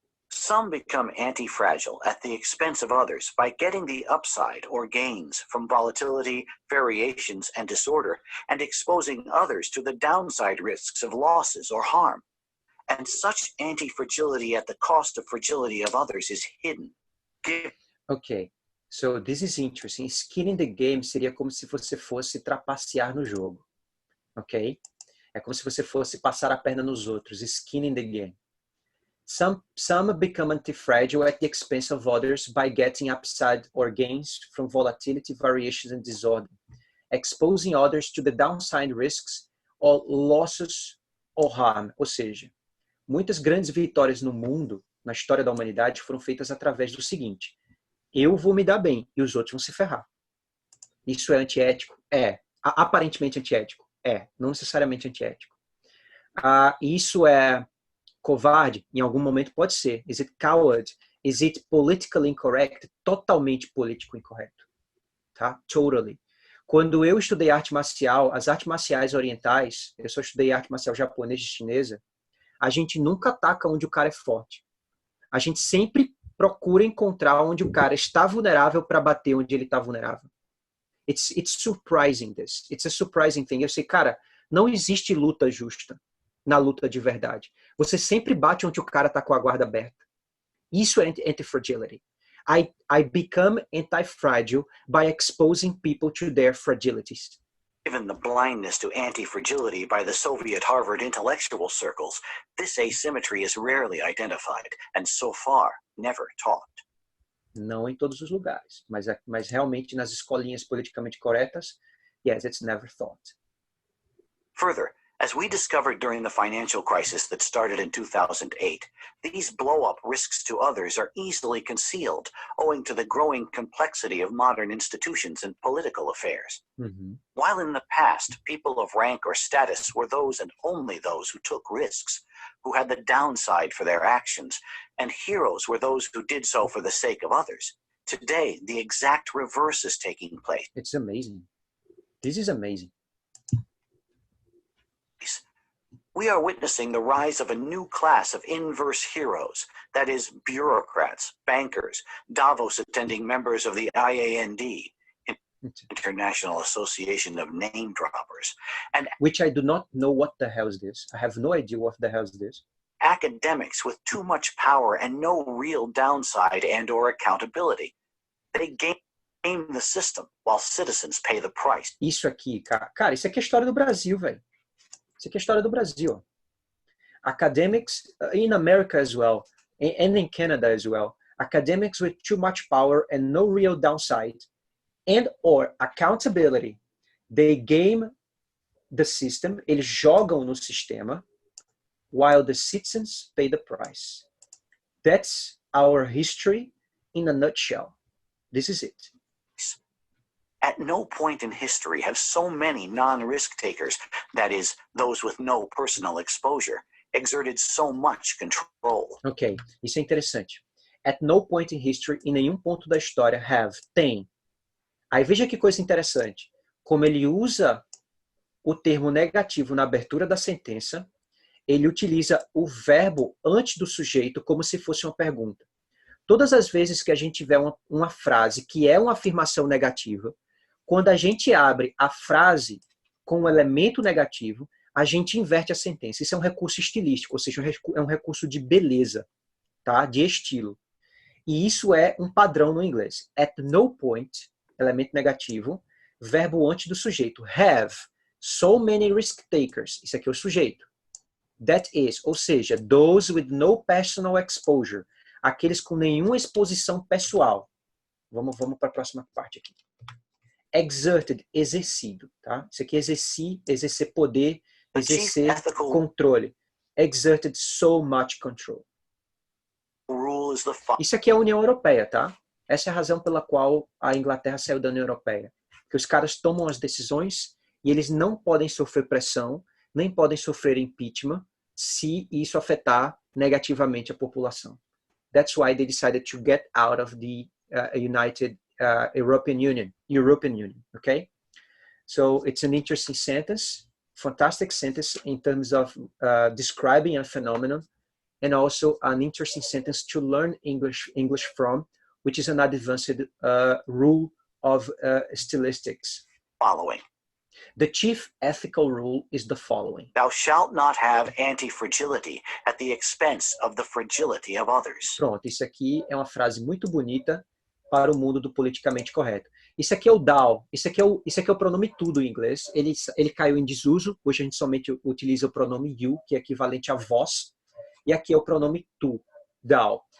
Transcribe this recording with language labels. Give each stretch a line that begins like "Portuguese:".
English: Some become anti-fragile at the expense of others by getting the upside or gains from volatility, variations, and disorder, and exposing others to the downside risks of losses or harm. And such anti-fragility at the cost of fragility of others is hidden. Ok, so this is interesting. Skin in the game
Portuguese: seria como se você fosse trapacear no jogo. Ok? É como se você fosse passar a perna nos outros.
English: Skin in the game. Some become anti-fragile at the expense of others by getting upside or gains from volatility, variations, and disorder, exposing others to the downside risks or losses or harm.
Portuguese: Ou seja, muitas grandes vitórias no mundo, na história da humanidade, foram feitas através do seguinte: eu vou me dar bem e os outros vão se ferrar. Isso é antiético? É. Aparentemente antiético? É. Não necessariamente antiético. Isso é covarde? Em algum momento pode ser.
English: Is it coward? Is it politically incorrect?
Portuguese: Totalmente político incorreto. Tá?
English: Totally.
Portuguese: Quando eu estudei arte marcial, as artes marciais orientais, eu só estudei arte marcial japonesa e chinesa, a gente nunca ataca onde o cara é forte. A gente sempre procura encontrar onde o cara está vulnerável para bater onde ele está vulnerável.
English: It's surprising this. It's a surprising thing.
Portuguese: Eu sei, cara, não existe luta justa na luta de verdade. Você sempre bate onde o cara está com a guarda aberta. Isso é anti-fragility.
English: I become anti-fragile by exposing people to their fragilities. Given the blindness to anti-fragility by the Soviet Harvard intellectual circles, this asymmetry is rarely identified and so far never taught.
Portuguese: Não em todos os lugares, mas realmente nas escolinhas politicamente corretas,
English: yes, it's never taught. Further, as we discovered during the financial crisis that started in 2008, these blow-up risks to others are easily concealed owing to the growing complexity of modern institutions and political affairs. Mm-hmm. While in the past, people of rank or status were those and only those who took risks, who had the downside for their actions, and heroes were those who did so for the sake of others. Today, the exact reverse is taking place. It's amazing. This is amazing. We are witnessing the rise of a new class of inverse heroes, that is, bureaucrats, bankers, Davos-attending members of the IAND, International Association of Name Droppers, and which I do not know what the hell is this. I have no idea what the hell is this. Academics with too much power and no real downside and or accountability. They game the system while citizens pay the price.
Portuguese: Isso aqui, cara, isso aqui é a história do Brasil, velho. Isso aqui é a história do Brasil.
English: Academics in America as well, and in Canada as well. Academics with too much power and no real downside and or accountability. They game the system,
Portuguese: eles jogam no sistema,
English: while the citizens pay the price. That's our history in a nutshell. This is it. At no point in history have so many non-risk takers, that is, those with no personal exposure, exerted so much control.
Portuguese: Ok, isso é interessante.
English: At no point in history,
Portuguese: em nenhum ponto da história, tem. Aí veja que coisa interessante. Como ele usa o termo negativo na abertura da sentença, ele utiliza o verbo antes do sujeito como se fosse uma pergunta. Todas as vezes que a gente tiver uma frase que é uma afirmação negativa, quando a gente abre a frase com um elemento negativo, a gente inverte a sentença. Isso é um recurso estilístico, ou seja, é um recurso de beleza, tá? De estilo. E isso é um padrão no inglês.
English: At no point,
Portuguese: elemento negativo, verbo antes do sujeito.
English: Have so many risk takers.
Portuguese: Isso aqui é o sujeito.
English: That is,
Portuguese: ou seja,
English: those with no personal exposure.
Portuguese: Aqueles com nenhuma exposição pessoal. Vamos para a próxima parte aqui. Exerted, exercido, tá? Isso aqui é exercer poder, exercer controle.
English: Exerted so much control.
Portuguese: Isso aqui é a União Europeia, tá? Essa é a razão pela qual a Inglaterra saiu da União Europeia. Que os caras tomam as decisões e eles não podem sofrer pressão, nem podem sofrer impeachment se isso afetar negativamente a população.
English: That's why they decided to get out of the United European Union, okay? So it's an interesting sentence, fantastic sentence in terms of describing a phenomenon, and also an interesting sentence to learn English from, which is an advanced rule of stylistics. Following. The chief ethical rule is the following. Thou shalt not have anti-fragility at the expense of the fragility of others.
Portuguese: Pronto, isso aqui é uma frase muito bonita para o mundo do politicamente correto. Isso aqui é o thou, isso aqui é o pronome tudo em inglês. Ele caiu em desuso, hoje a gente somente utiliza o pronome you, que é equivalente a vós, e aqui é o pronome tu, thou.